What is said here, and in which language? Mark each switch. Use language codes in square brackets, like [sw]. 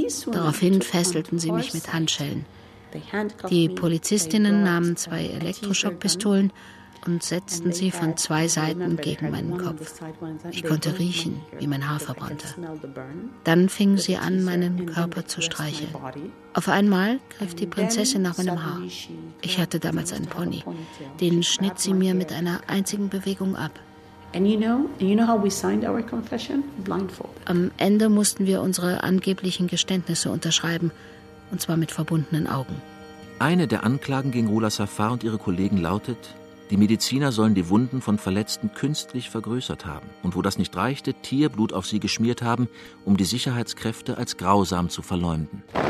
[de] Daraufhin fesselten sie mich mit Handschellen. Die Polizistinnen nahmen zwei Elektroschockpistolen und setzten sie von zwei Seiten gegen meinen Kopf. Ich konnte riechen, wie mein Haar verbrannte. Dann fingen sie an, meinen Körper zu streicheln. Auf einmal griff die Prinzessin nach meinem Haar. Ich hatte damals einen Pony. Den schnitt sie mir mit einer einzigen Bewegung ab. [en] And you know how we signed our confession? Blindfold. [de] Am Ende mussten wir unsere angeblichen Geständnisse unterschreiben, und zwar mit verbundenen Augen. Eine der Anklagen gegen Rula Safar und ihre Kollegen lautet: Die Mediziner sollen die Wunden von Verletzten künstlich vergrößert haben und wo das nicht reichte, Tierblut auf sie geschmiert haben, um die Sicherheitskräfte als grausam zu verleumden.